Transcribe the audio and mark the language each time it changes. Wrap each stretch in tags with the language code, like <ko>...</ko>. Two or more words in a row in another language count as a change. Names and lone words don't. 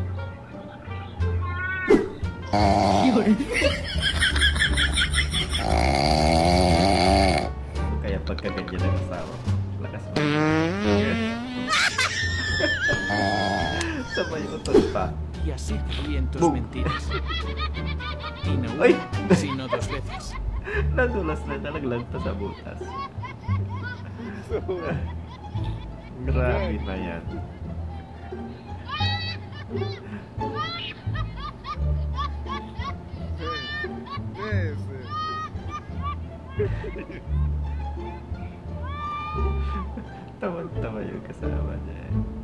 <tl>Kaya pagka ganyan ang asawa, lakas pa. Sabay Otoy pa.</tl> <es>Y así te ríen tus mentiras. Y no Ay. una, sino dos veces.</es> <tl>Nadulas na, nalaglag pa sa butas. Grabe na yan. Tawa-tawa yung kasama niya eh.</tl>